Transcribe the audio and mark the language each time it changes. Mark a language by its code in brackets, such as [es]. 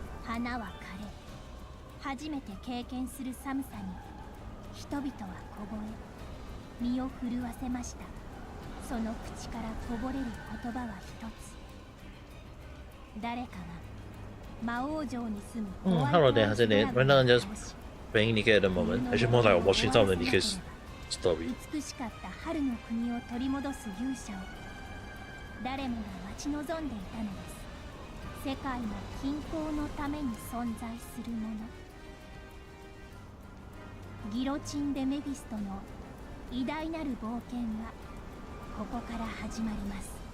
[ja] 花は枯れ、初めて経験する寒さに人々は凍え、身を震わせました。その口からこぼれる言葉は一つ。誰かが魔王城に住むホワイトアイスドラゴンを倒し、 [en] playing Nikke at the moment. Actually, more like watching some of the Nikke's story. [ja] 美しかった春の国を取り戻す勇者を誰もが待ち望んでいたのです。世界の均衡のために存在するもの。ギロチン・デ・メフィストの偉大なる冒険はここから始まります。